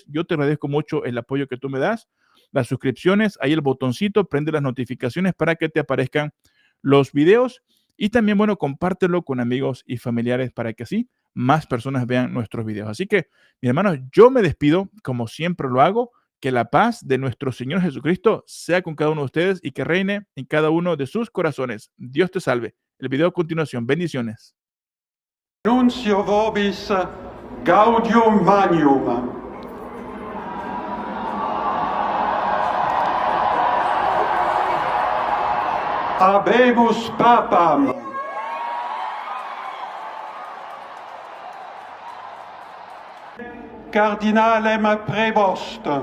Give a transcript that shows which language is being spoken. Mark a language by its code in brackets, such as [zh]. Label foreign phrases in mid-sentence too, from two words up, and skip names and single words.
[es] Yo te agradezco mucho el apoyo que tú me das, las suscripciones, ahí el botoncito, prende las notificaciones para que te aparezcan los videos y también, bueno, compártelo con amigos y familiares para que así más personas vean nuestros videos. Así que, mis hermanos, yo me despido como siempre lo hago. Que la paz de nuestro Señor Jesucristo sea con cada uno de ustedes y que reine en cada uno de sus corazones. Dios te salve. El video a continuación. Bendiciones. [la] Nuncio vobis gaudium magnum. Habemus papam. Cardinalem prevost.